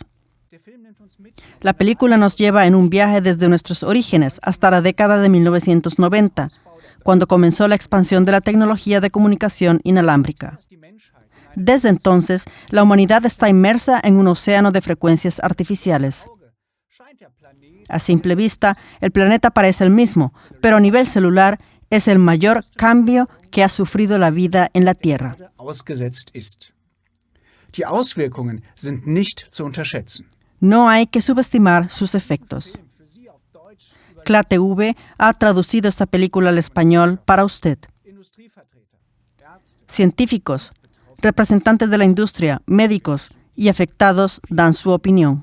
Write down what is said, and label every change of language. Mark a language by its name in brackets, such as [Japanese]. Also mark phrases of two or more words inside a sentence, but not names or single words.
[Spanish] La película nos lleva en un viaje desde nuestros orígenes hasta la década de 1990, cuando comenzó la expansión de la tecnología de comunicación inalámbrica. Desde entonces, la humanidad está inmersa en un océano de frecuencias artificiales. A simple vista, el planeta parece el mismo, pero a nivel celular es el mayor cambio que ha sufrido la vida en la Tierra. [German] Ausgesetzt ist. Die Auswirkungen sind nicht zu unterschätzen. [Spanish] No hay que subestimar sus efectos. CLA-TV ha traducido esta película al español para usted. Científicos, representantes de la industria, médicos y afectados dan su opinión.